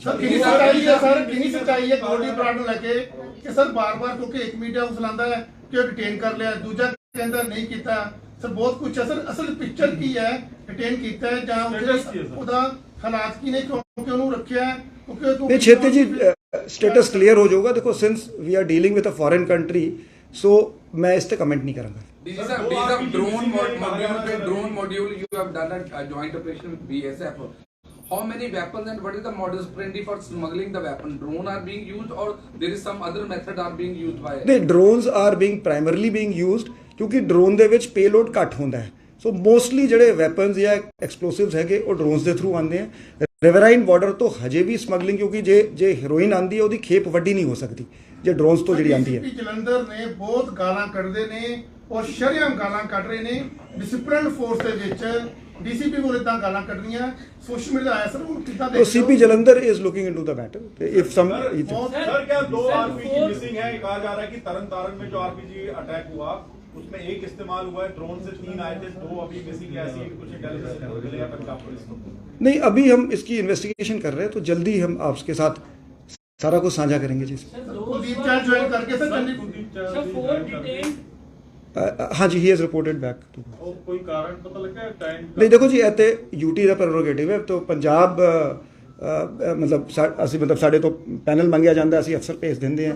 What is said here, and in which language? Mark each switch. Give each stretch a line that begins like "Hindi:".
Punjabi: Sir ਕਿੰਨੀ ਸੱਚਾਈ ਹੈ ਸਰ, ਕਿੰਨੀ ਸੱਚਾਈ ਹੈ ਗੋਲਡੀ ਬਰਾੜ ਨੂੰ ਲੈ ਕੇ ਕਿ ਸਰ ਬਾਰ-ਬਾਰ ਕਿਉਂਕਿ ਇੱਕ ਮੀਡੀਆ ਹਾਊਸ ਲਾਉਂਦਾ ਹੈ ਕਿ ਉਹ ਡਿਟੇਨ ਕਰ ਲਿਆ, ਦੂਜਾ ਕਹਿੰਦਾ ਨਹੀਂ ਕੀਤਾ, ਸਰ ਬਹੁਤ ਕੁਝ ਹੈ ਸਰ। ਅਸਲ ਪਿਕਚਰ ਕੀ ਹੈ, ਡਿਟੇਨ ਕੀਤਾ ਹੈ ਜਾਂ ਉਹਦਾ ਹਾਲਾਤ ਕੀ ਨੇ, ਕਿਉਂਕਿ ਉਹਨੂੰ ਰੱਖਿਆ ਹੈ ਇਹ ਛੇਤੀ ਜੀ ਸਟੇਟਸ ਕਲੀਅਰ ਹੋ ਜਾਊਗਾ।
English: ਦੇਖੋ since we are dealing with a foreign country, so
Punjabi: ਮੈਂ ਇਸ ਤੇ ਕਮੈਂਟ ਨਹੀਂ ਕਰਾਂਗਾ।
English: These are drone module. You have done a joint operation with BSF. How many weapons and what is the modus operandi for smuggling the weapon? Drone are being used or there is some other method are being used by? The drones are primarily being used
Punjabi: ਕਿਉਂਕਿ drone ਦੇ ਵਿੱਚ payload ਘੱਟ ਹੁੰਦਾ ਹੈ। ਸੋ mostly ਜਿਹੜੇ weapons ਜਾਂ ਐਕਸਪਲੋਸਿਵਸ ਹੈਗੇ ਉਹ ਡਰੋਨਸ ਦੇ ਥਰੂ ਆਉਂਦੇ ਆ। ਰਿਵਰਾਈਨ ਬਾਰਡਰ ਤੋਂ ਹਜੇ ਵੀ ਸਮਗਲਿੰਗ, ਕਿਉਂਕਿ ਜੇ ਹੈਰੋਇਨ ਆਂਦੀ ਹੈ ਉਹਦੀ ਖੇਪ ਵੱਡੀ ਨਹੀਂ ਹੋ ਸਕਦੀ ਜੇ ਡਰੋਨਸ ਤੋਂ ਜਿਹੜੀ ਆਂਦੀ ਹੈ। ਜਲੰਧਰ ਨੇ ਬਹੁਤ ਗਾਲਾਂ ਕੱਢਦੇ ਨੇ ਔਰ ਸ਼ਰੇਆਮ ਗਾਲਾਂ ਕੱਢ ਰਹੇ ਨੇ ਡਿਸਪਲਿਨ ਫੋਰਸ ਦੇ ਵਿੱਚ। ਡੀਸੀਪੀ ਕੋਲ ਇਦਾਂ ਗਾਲਾਂ ਕੱਢਣੀਆਂ ਸੋਸ਼ਲ ਮੀਡੀਆ ਆਇਆ ਸਰ, ਉਹ ਕਿੱਦਾਂ
English: तो CP Jalandhar is looking into the matter if some.
Hindi: Sir क्या 2 आरपीजी मिसिंग है? कहा जा रहा है कि तरन में जो आरपीजी अटैक हुआ उसमें एक इस्तेमाल हुआ है, ड्रोन से 3 आए थे, 2 अभी मिसिंग है, ऐसी कुछ इंटेलिजेंस मिलेगा पंजाब पुलिस को? नहीं, अभी हम इसकी इन्वेस्टिगेशन कर रहे हैं, तो जल्दी हम आपके साथ सारा कुछ साझा करेंगे जी। कुलदीप चैन ज्वाइन करके सर
English: Sir, 4 detained. हाँ जी, he has reported back to.
Hindi: कोई कारण पता लगा टाइम? नहीं देखो जी,
Punjabi: ਇਹ ਤੇ यूटी ਦਾ ਪ੍ਰੈਰੋਗੇਟਿਵ ਹੈ।
Hindi: तो पंजाब मतलब
Punjabi: ਅਸੀਂ ਮਤਲਬ ਸਾਡੇ ਤੋਂ ਪੈਨਲ ਮੰਗਿਆ ਜਾਂਦਾ, ਅਸੀਂ ਅਫਸਰ ਭੇਜ ਦਿੰਦੇ ਹਾਂ।